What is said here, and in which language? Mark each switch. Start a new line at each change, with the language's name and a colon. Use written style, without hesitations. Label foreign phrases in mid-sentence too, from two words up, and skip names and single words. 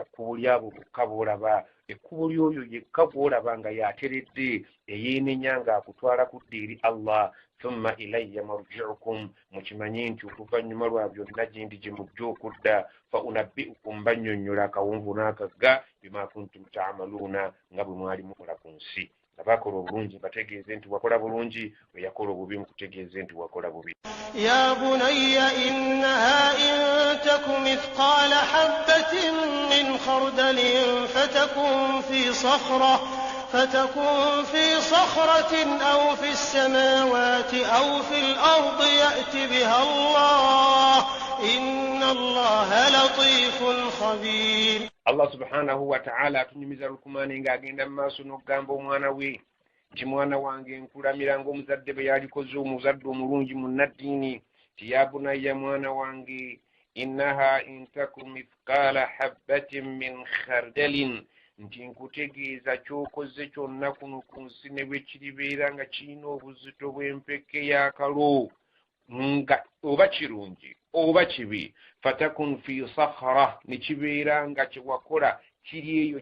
Ganda: kkubo lyabo bokka boolaba ekkubo lyoyo yekka bwolaba nga yateredde eyeenenya ng'akutwala kudda eri Allah
Arabic: ثم إلي مرجعكم
Ganda: mukimanye nti oluvannyuma lwa byonna gyendi gye mujja okudda
Arabic: فأنبئكم
Ganda: bannyonnyola akawunvu n'akagga
Arabic: بما كنتم تعملون
Ganda: nga bwe mwali mukola ku nsi abakola obulungi bategeeze nti wakola bulungi bwe yakola obubi mukutegeeze nti wakola bubi
Arabic: يا بني إنها إن تك مثقال حبة من خردل فتكن في صخرة أو في السماوات أو في الأرض يأت بها الله إن الله لطيف خبير. الله سبحانه وتعالى
Ganda: tunyumiza Lukumani ng'agenda mu maaso n'okugamba omwana we nti mwana wange nkulamira ng'omuzadde bwe yalikoze omuzadde omulungi munnaddiini ti
Arabic: يا بني
Ganda: mwana wange
Arabic: إنها إن تك مثقال حبة من خردل
Ganda: nti nkutegeeza ky'okoze kyonna kuno ku nsi ne bwe kiribeera nga kirina obuzito bw'empeke y'akalo nga oba kirungi oba kibi
Arabic: فتكن في صخرة
Ganda: ne kibeera nga kyewakola kiri eyo